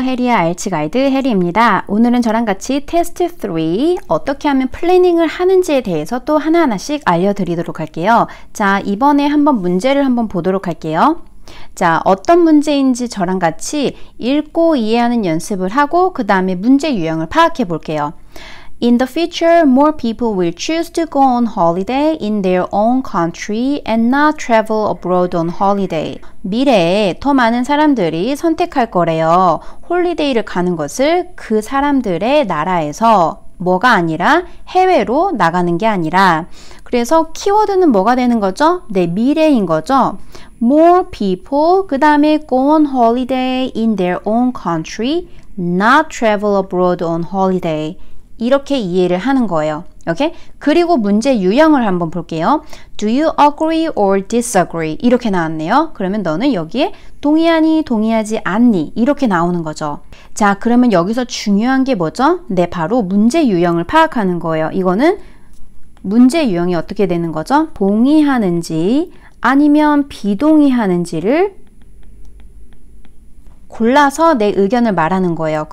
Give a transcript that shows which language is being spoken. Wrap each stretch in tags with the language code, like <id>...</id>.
<ko>해리의 알츠 가이드 해리입니다. 오늘은 저랑 같이 테스트 3 어떻게 하면 플래닝을 하는지에 대해서 또 하나하나씩 알려드리도록 할게요. 자, 이번에 한번 문제를 한번 보도록 할게요. 자, 어떤 문제인지 저랑 같이 읽고 이해하는 연습을 하고 그 다음에 문제 유형을 파악해 볼게요.</ko> <en>In the future, more people will choose to go on holiday in their own country and not travel abroad on holiday.</en> <ko>미래에 더 많은 사람들이 선택할 거래요. 홀리데이를 가는 것을 그 사람들의 나라에서 뭐가 아니라 해외로 나가는 게 아니라. 그래서 키워드는 뭐가 되는 거죠? 네, 미래인 거죠.</ko> <en>More people,</en> <ko>그 다음에</ko> <en>go on holiday in their own country, not travel abroad on holiday.</en> <ko>이렇게 이해를 하는 거예요. 오케이? 그리고 문제 유형을 한번 볼게요.</ko> <en>Do you agree or disagree?</en> <ko>이렇게 나왔네요. 그러면 너는 여기에 동의하니, 동의하지 않니? 이렇게 나오는 거죠. 자, 그러면 여기서 중요한 게 뭐죠? 네, 바로 문제 유형을 파악하는 거예요. 이거는 문제 유형이 어떻게 되는 거죠? 동의하는지 아니면 비동의하는지를 골라서 내 의견을 말하는 거예요.</ko>